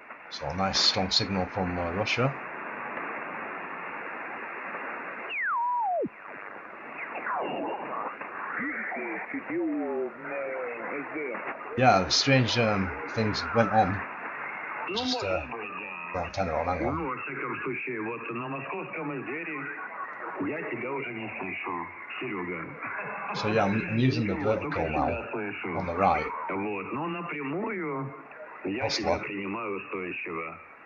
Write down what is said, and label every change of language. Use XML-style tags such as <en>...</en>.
<en>So a nice strong signal from Russia. Yeah, strange things went on. Just the antenna on, hang on.</en> <ru>Во всяком случае, вот на московском изделии я тебя уже не слышу, Серега.</ru> <en>So yeah, I'm using the vertical now on the right.</en> <ru>Вот, но напрямую я тебя принимаю устойчиво.</ru>